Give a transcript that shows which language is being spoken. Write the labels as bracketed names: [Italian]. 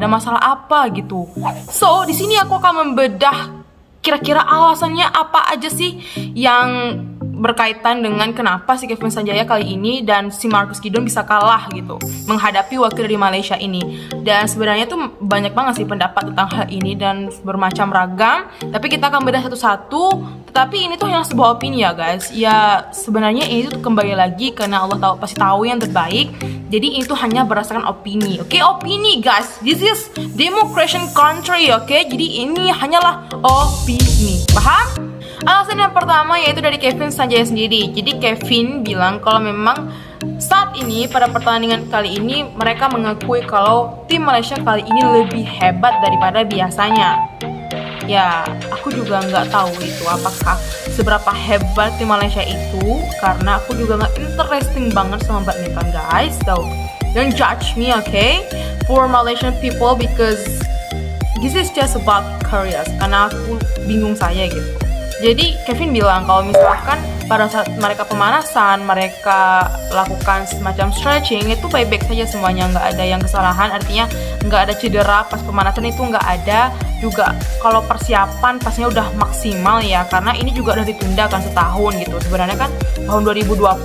[Indonesian] Ada masalah apa gitu? So, di sini aku akan membedah kira-kira alasannya apa aja sih yang berkaitan dengan kenapa si Kevin Sanjaya kali ini dan si Marcus Gideon bisa kalah gitu menghadapi wakil dari Malaysia ini. Dan sebenarnya tuh banyak banget sih pendapat tentang hal ini dan bermacam ragam, tapi kita akan bedah satu-satu. Tetapi ini tuh hanya sebuah opini ya guys. Ya sebenarnya ini tuh kembali lagi karena Allah pasti tahu yang terbaik. Jadi itu hanya berdasarkan opini. Oke, opini guys. [English] This is democracy country, oke? [Indonesian] Jadi ini hanyalah opini. Paham? Alasan yang pertama yaitu dari Kevin Sanjaya sendiri. Jadi Kevin bilang kalau memang saat ini pada pertandingan kali ini mereka mengakui kalau tim Malaysia kali ini lebih hebat daripada biasanya. Ya, aku juga nggak tahu itu apakah seberapa hebat tim Malaysia itu, karena aku juga nggak interesting banget sama badminton guys. [English] So, don't judge me, okay? For Malaysian people because this is just about careers. [Indonesian] Karena aku bingung saya gitu. Jadi Kevin bilang kalau misalkan pada saat mereka pemanasan, mereka lakukan semacam stretching, itu baik-baik saja semuanya, nggak ada yang kesalahan, artinya nggak ada cedera pas pemanasan itu nggak ada. Juga kalau persiapan pastinya udah maksimal ya, karena ini juga udah ditunda kan setahun gitu, sebenarnya kan tahun 2020.